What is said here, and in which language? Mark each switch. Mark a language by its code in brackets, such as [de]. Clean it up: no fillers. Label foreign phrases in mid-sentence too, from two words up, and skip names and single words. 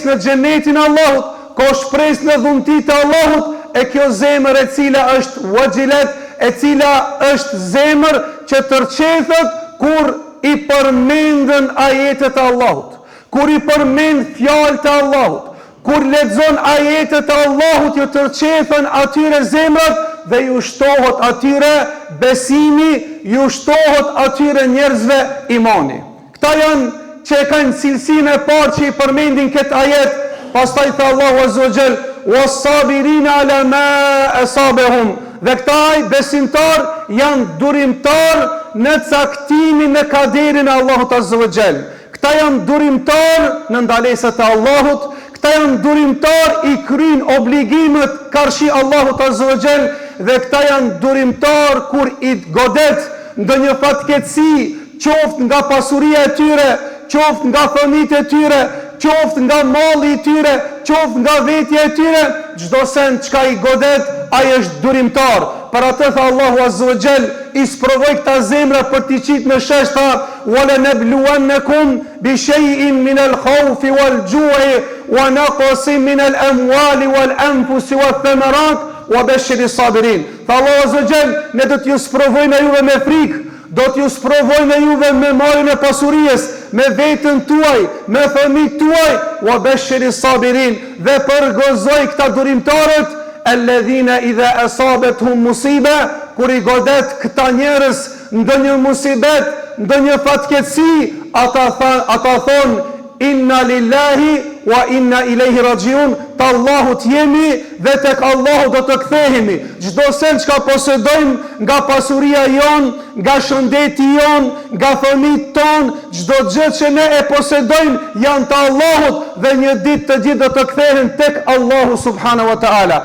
[sq] në xhenetin e Allahut, ka shpresë në dhuntitë e Allahut, e kjo zemër e cila është wajilat, e cila është zemër që tërqethet kur i përmendën ajetet e Allahut, kur i përmend fjalët e Allahut, kur lexon ajetet e Allahut, ju tërqethen atyre zemrat dhe ju shtohet atyre besimi, ju shtohet atyre njerëzve imani. Këta janë që e kanë cilësinë e parë që i përmendin këtë ajet. Pastaj tha Allahu [ar] عز وجل: "والصابرين على ما أصابهم", [sq] dhe këta besimtar janë durimtar në caktimin e kaderin e Allahut [ar] عز وجل. [sq] Këta janë durimtar në ndalesat e Allahut, këta janë durimtar i kryin obligimet karshi Allahut [ar] عز وجل, [sq] dhe këta janë durimtar kur i godet ndonjë fatkeqësi, qoftë nga pasuria e tyre, qoftë nga fëmijët e tyre, qoftë nga malli i tyre, qoftë nga vetja e tyre, çdo sen çka i godet, ai është durimtar. Për atë tha Allahu [ar] عز وجل, [sq] i sprovoj këta zemra për t'i qitë në shesh, tha: [ar] "ولنبلونكم بشيء من الخوف والجوع ونقص من الأموال والأنفس والثمرات وبشر الصابرين." [sq] Tha Allahu [ar] عز وجل, [sq] ne do t'ju sprovojmë juve me frikë, do t'ju sprovojmë juve me marrjen e pasurisë, me vetën tuaj, me fëmijët tuaj, [ar] وبشر الصابرين, [sq] dhe përgozoj këta durimtarët, [ar] الذين إذا أصابتهم مصيبة, [sq] kur i godet këta njerëz ndonjë musibet, ndonjë fatkeqësi, ata thonë [ar] إنا لله وإنا إليه راجعون, [sq] të Allahut jemi dhe tek Allahu do të kthehemi. Çdo sen çka posedojmë, nga pasuria jon, nga shëndeti jon, nga fëmijët ton, çdo gjë që ne e posedojmë janë të Allahut dhe një ditë të gjithë do të kthehen tek Allahu [ar] سبحانه وتعالى.